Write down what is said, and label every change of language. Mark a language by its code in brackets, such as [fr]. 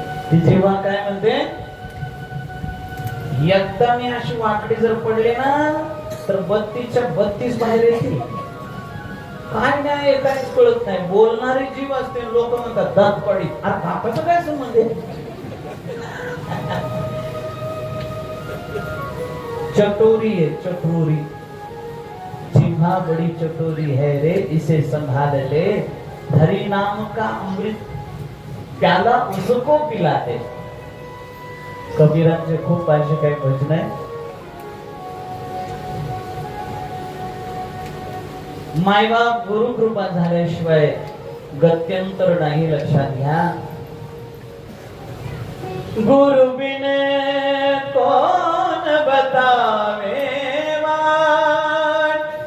[mr] ती जेव्हा काय म्हणते, एकदा मी अशी वाकडी जर पडले ना तर 32च्या 32 बाहेर येतील. काय नाही काहीच कळत नाही. बोलणारी जीव असते, लोक म्हणतात दात पडी. अरे बापाचं काय संबंध आहे? [hi] चटोरी है चटोरी, जिह्वा बड़ी चटोरी है रे, इसे संभाल ले, हरि नाम का अमृत प्याला उसको पिला दे. [mr] कबीरांचे खूप असे काही भजन आहे. मायबाप गुरु कृपा झाल्याशिवाय गत्यंतर नाही, लक्षात घ्या. [hi] गुरु बिन कौन बतावे वाट,